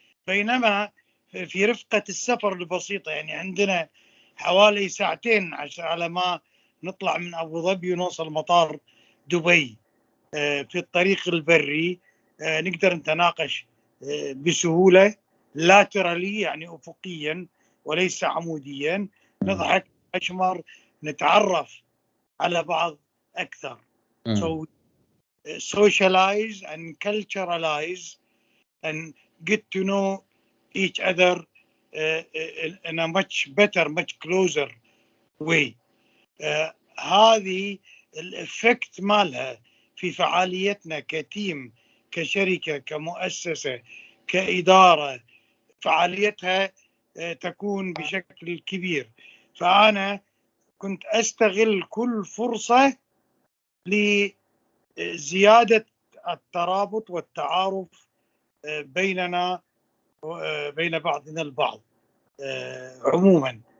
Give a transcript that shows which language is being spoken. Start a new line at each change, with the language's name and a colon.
Arabic: بينما في رفقه السفر البسيطه، يعني عندنا حوالي ساعتين على ما نطلع من ابو ظبي ونوصل مطار دبي. في الطريق البري نقدر نتناقش بسهوله لاترالي، يعني افقيا وليس عموديا، نضحك، نشمر، نتعرف على بعض اكثر.
English: So socialize and culturalize and get to know each other in a much better, much closer way.
Arabic: هذه الإفكت مالها في فعاليتنا كتيم، كشركة، كمؤسسة، كإدارة، فعاليتها تكون بشكل كبير. فأنا كنت أستغل كل فرصة لزيادة الترابط والتعارف بيننا وبين بعضنا البعض عموما.